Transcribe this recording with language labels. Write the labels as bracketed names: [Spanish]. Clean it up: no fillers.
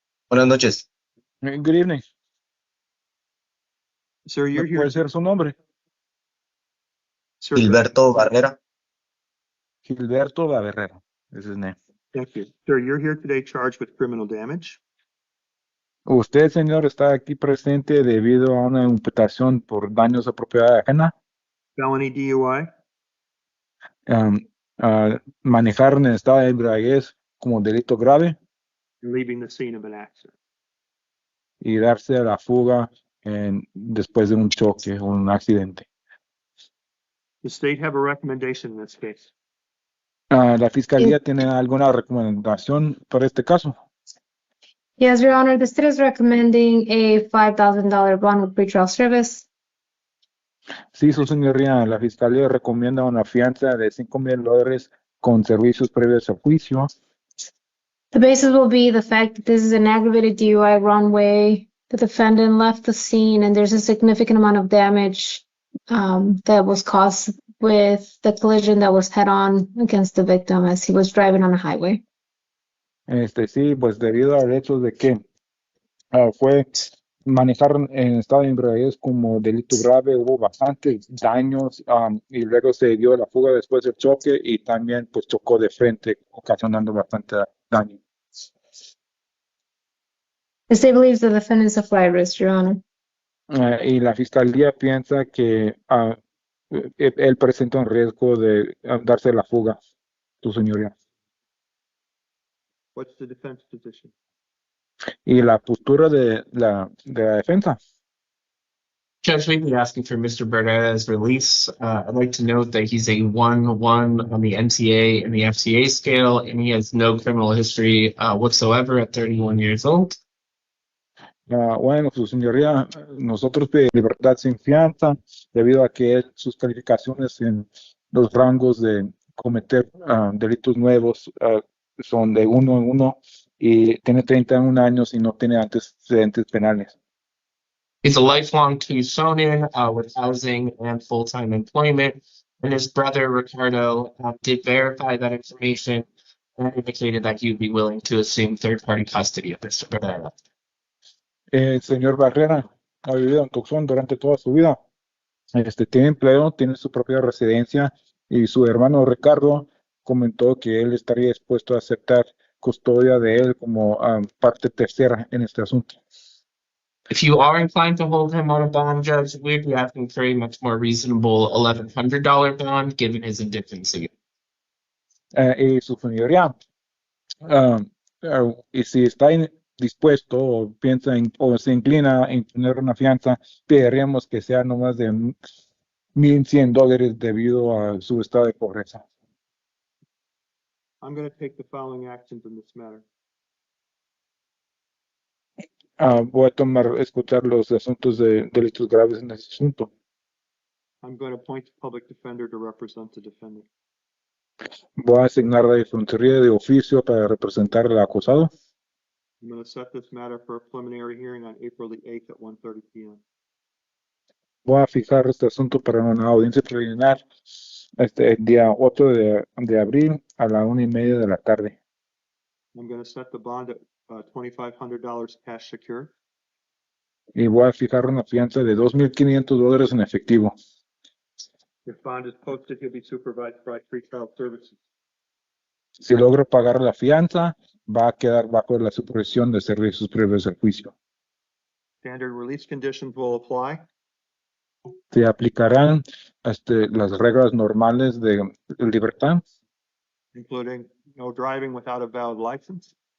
[Spanish] Buenas noches. [English] Good evening. Sir, you're here. [Spanish] ¿Puede ser su nombre? [English] Sir, Gilberto Barrera. Gilberto Barrera is his name. thank you. Sir, you're here today charged with criminal damage. [Spanish] Usted, señor, está aquí presente debido a una imputación por daños a propiedad ajena. [English] Felony DUI. [Spanish] Manejar en estado de embriaguez como delito grave [English] And leaving the scene of an accident. [Spanish] y darse a la fuga después de un choque o un accidente. [English] The state have a recommendation in this case. [Spanish] ¿La fiscalía tiene alguna recomendación para este caso? [English] Yes, Your Honor, the state is recommending a $5,000 bond with pretrial service. [Spanish] Sí, su señoría, la fiscalía recomienda una fianza de $5,000 con servicios previos a juicio. [English] The basis will be the fact that this is an aggravated DUI runway. The defendant left the scene and there's a significant amount of damage that was caused with the collision that was head on against the victim as he was driving on a highway. [Spanish] Sí, pues debido al hecho de que fue manejar en estado de embriaguez como delito grave, hubo bastantes daños y luego se dio la fuga después del choque y también pues chocó de frente, ocasionando bastante daño. [English] The state believes the defendant is a flight risk, Your Honor. [Spanish] Y la fiscalía piensa que él presenta un riesgo de darse la fuga, su señoría. [English] What's the defense position? [Spanish] Y la postura de la defensa. [English] Judge, we've been asking for Mr. Barrera's release. I'd like to note that he's a 1-1 on the NTA and the FCA scale, and he has no criminal history whatsoever at 31 years old. [Spanish] Bueno, su señoría, nosotros pedimos libertad sin fianza debido a que sus calificaciones en los rangos de cometer delitos nuevos son de 1 en 1 y tiene 31 años y no tiene antecedentes penales. [English] He's a lifelong Tucsonian with housing and full-time employment, and his brother, Ricardo, did verify that information and indicated that he would be willing to assume third-party custody of Mr. Barrera. [Spanish] El señor Barrera ha vivido en Tucson durante toda su vida. Tiene empleo, tiene su propia residencia y su hermano Ricardo comentó que él estaría dispuesto a aceptar custodia de él como parte tercera en este asunto. [English] If you are inclined to hold him on a bond, Judge, we'd be asking for a much more reasonable $1,100 bond given his indifferency. [Spanish] Y su señoría, y si está dispuesto o piensa o se inclina a imponer una fianza, pediríamos que sea no más de $1,100 debido a su estado de pobreza. [English] I'm going to take the following actions in this matter. [Spanish] Voy a escuchar los asuntos de delitos graves en este asunto. [English] I'm going to appoint a public defender to represent the defendant. [Spanish] Voy a asignar la defensoría de oficio para representar al acusado. [English] I'm going to set this matter for a preliminary hearing on April the 8th at 1:30 p.m. [Spanish] Voy a fijar este asunto para una audiencia preliminar el día 8 de abril a la 1:30 de la tarde. [English] I'm going to set the bond at $2,500 cash secure. [Spanish] Y voy a fijar una fianza de $2,500 en efectivo. [English] If bond is posted, he'll be supervised by pretrial services. [Spanish] Si logro pagar la fianza, va a quedar bajo la supervisión de servicios previos del juicio. [English] Standard release conditions will apply. [Spanish] Se aplicarán las reglas normales de libertad, [English] Including no driving without a valid license,